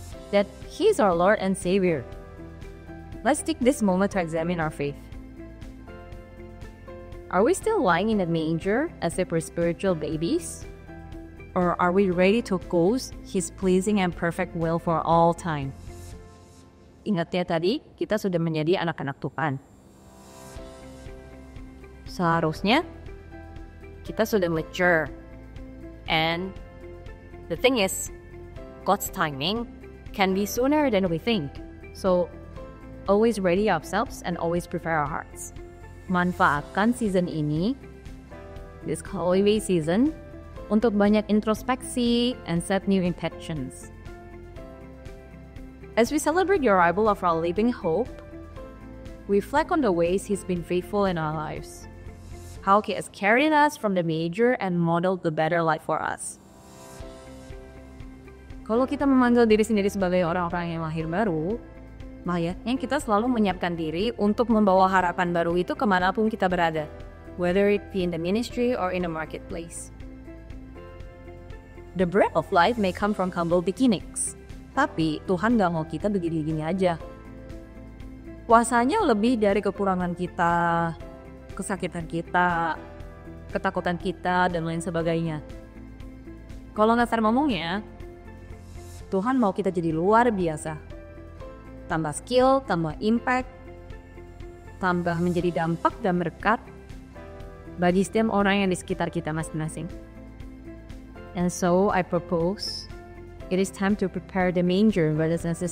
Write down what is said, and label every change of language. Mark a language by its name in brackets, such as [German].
[English] That He's our Lord and Savior. Let's take this moment to examine our faith. Are we still lying in a manger as if we're spiritual babies? Or are we ready to cause His pleasing and perfect will for all time? [Indonesian] Ingat ya tadi, kita sudah menjadi anak-anak Tuhan. Seharusnya kita sudah mature. [English] And the thing is, God's timing can be sooner than we think. So, always ready ourselves and always prepare our hearts. [Indonesian] Manfaatkan season ini, [English] this holiday season, [Indonesian] untuk banyak introspeksi [English] and set new intentions. As we celebrate the arrival of our living hope, reflect on the ways He's been faithful in our lives. How He has carried us from the manger and modeled the better life for us. [Indonesian] Kalau kita memanggil diri sendiri sebagai orang-orang yang lahir baru, makanya kita selalu menyiapkan diri untuk membawa harapan baru itu kemanapun kita berada, [English] whether it be in the ministry or in the marketplace. The bread of life may come from humble beginnings, [Indonesian] tapi Tuhan gak mau kita begini-gini aja. Kuasanya lebih dari kekurangan kita, kesakitan kita, ketakutan kita, dan lain sebagainya. Kalau ngasar ngomongnya, Tuhan mau kita jadi luar biasa. Tambah skill, tambah impact, tambah menjadi dampak dan berkat bagi setiap orang yang di sekitar kita masing-masing. [English] And so I propose, it is time to prepare the manger, brothers and sisters. That is all from me. Once again,